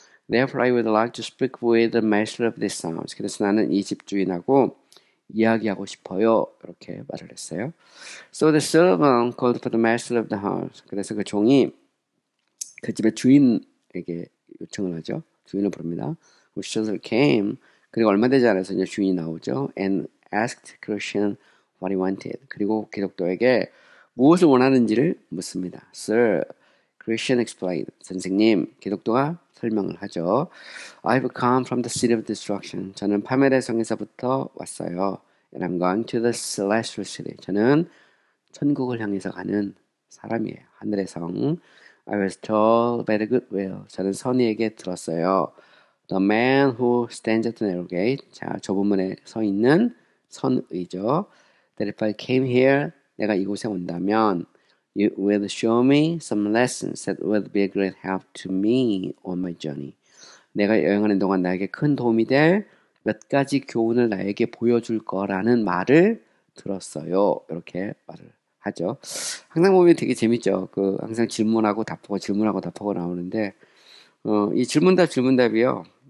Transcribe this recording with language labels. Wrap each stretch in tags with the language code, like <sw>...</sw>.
<en>Therefore, I would like to speak with the master of this house.</en> <ko>그래서 나는 이 집주인하고 이야기하고 싶어요. 이렇게 말을 했어요.</ko> <en>So the servant called for the master of the house.</en> <ko>그래서 그 종이 그 집의 주인에게 요청을 하죠. 주인을 부릅니다.</ko> <en>Who shortly came.</en> <ko>그리고 얼마 되지 않아서 이제 주인이 나오죠.</ko> <en>And asked Christian what he wanted.</en> <ko>그리고 기독도에게 무엇을 원하는지를 묻습니다.</ko> <en>Sir, Christian explained.</en> <ko>선생님, 기독도가 설명을 하죠.</ko> <en>I've come from the city of destruction.</en> <ko>저는 파멸의 성에서부터 왔어요.</ko> <en>And I'm going to the celestial city.</en> <ko>저는 천국을 향해서 가는 사람이에요. 하늘의 성.</ko> <en>I was told by the goodwill.</en> <ko>저는 선의에게 들었어요.</ko> <en>The man who stands at the narrow gate.</en> <ko>자, 좁은 문에 서 있는 선의죠.</ko> <en>That if I came here,</en> <ko>내가 이곳에 온다면</ko> <en>You will show me some lessons that will be a great help to me on my journey.</en> <ko>내가 여행하는 동안 나에게 큰 도움이 될 몇 가지 교훈을 나에게 보여줄 거라는 말을 들었어요. 이렇게 말을 하죠. 항상 보면 되게 재밌죠. 항상 질문하고 답하고 나오는데, 이 질문답이요.</ko>